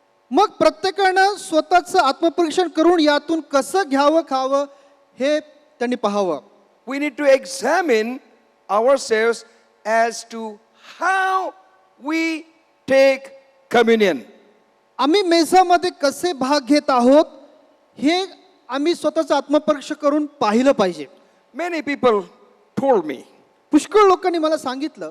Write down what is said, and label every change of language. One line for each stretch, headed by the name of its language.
Marathi: मग प्रत्येकानं स्वतःचं आत्मपरीक्षण करून यातून कसं घ्यावं खावं हे त्यांनी पाहावं.
English: We need to examine ourselves as to how we take communion.
Marathi: आम्ही मेजामध्ये कसे भाग घेत आहोत हे आम्ही स्वतःचं आत्मपरीक्षण करून पाहिलं पाहिजे.
English: Many people told me
Marathi: पुष्कळ लोकांनी मला सांगितलं